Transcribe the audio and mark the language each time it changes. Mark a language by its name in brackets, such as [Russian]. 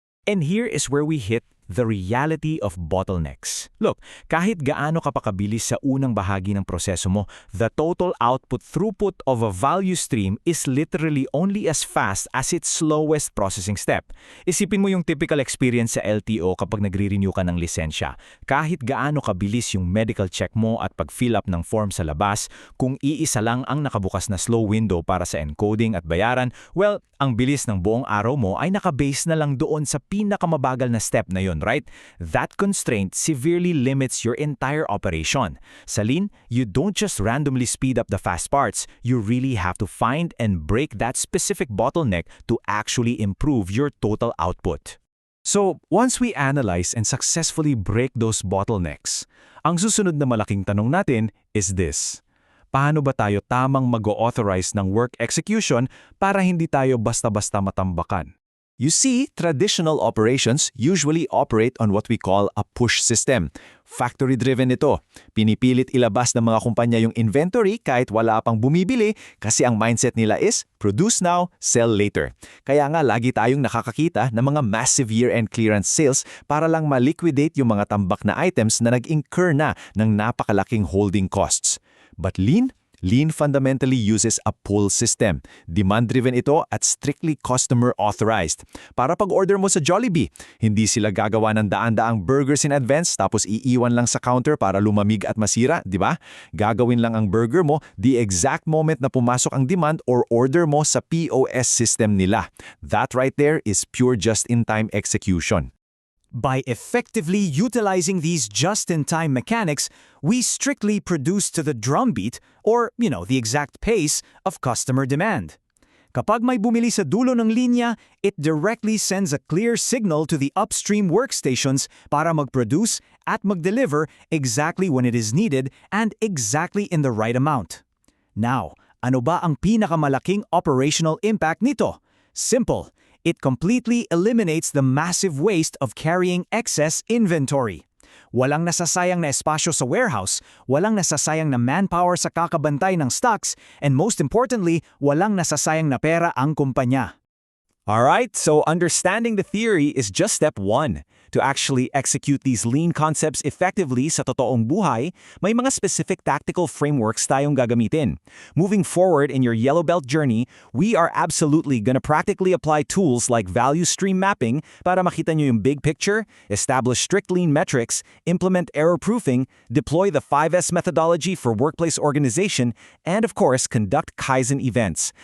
[English] And here is where we hit the reality of bottlenecks. Look, [Filipino] kahit gaano ka pa kabilis sa unang bahagi ng proseso mo, [English] the total output throughput of a value stream is literally only as fast as its slowest processing step. [Filipino] Isipin mo yung typical experience sa LTO kapag nagre-renew ka ng lisensya. Kahit gaano kabilis yung medical check mo at pag-fill up ng form sa labas, kung iisa lang ang nakabukas na slow window para sa encoding at bayaran, well, ang bilis ng buong araw mo ay nakabase na lang doon sa pinakamabagal na step na yon, right? [English] That constraint severely limits your entire operation. Sa Lean, you don't just randomly speed up the fast parts, you really have to find and break that specific bottleneck to actually improve your total output. So, once we analyze and successfully break those bottlenecks, [Filipino] ang susunod na malaking tanong natin [English] is this: [Filipino] Paano ba tayo tamang mag-authorize ng work execution para hindi tayo basta-basta matambakan? [English] You see, traditional operations usually operate on what we call a push system. [Filipino] Factory-driven ito. Pinipilit ilabas ng mga kumpanya yung inventory kahit wala pang bumibili kasi ang mindset nila is [English] produce now, sell later. [Filipino] Kaya nga lagi tayong nakakakita ng mga massive year-end clearance sales para lang ma-liquidate yung mga tambak na items na nag-incur na ng napakalaking holding costs. [English] But Lean fundamentally uses a pull system. [Filipino] Demand-driven ito at strictly customer-authorized. Para pag-order mo sa Jollibee, hindi sila gagawa ng daan-daang burgers in advance tapos iiwan lang sa counter para lumamig at masira, di ba? Gagawin lang ang burger mo [English] the exact moment [Filipino] na pumasok ang demand or order mo sa POS system nila. [English] That right there is pure just-in-time execution. By effectively utilizing these just-in-time mechanics, we strictly produce to the drumbeat or, the exact pace of customer demand. [Filipino] Kapag may bumili sa dulo ng linya, [English] it directly sends a clear signal to the upstream workstations [Filipino] para mag-produce at mag-deliver [English] exactly when it is needed and exactly in the right amount. [Filipino] Now, ano ba ang pinakamalaking operational impact nito? Simple. [English] It completely eliminates the massive waste of carrying excess inventory. [Filipino] Walang nasasayang na espasyo sa warehouse, walang nasasayang na manpower sa kakabantay ng stocks, [English] and most importantly, [Filipino] walang nasasayang na pera ang kumpanya. [English] Alright, so understanding the theory is just step 1. To actually execute these lean concepts effectively [Filipino] sa totoong buhay, may mga specific tactical frameworks tayong gagamitin. [English] Moving forward in your yellow belt journey, we are absolutely gonna practically apply tools like value stream mapping [Filipino] para makita nyo yung [English] big picture, establish strict lean metrics, implement error proofing, deploy the 5S methodology for workplace organization, and of course, conduct Kaizen events.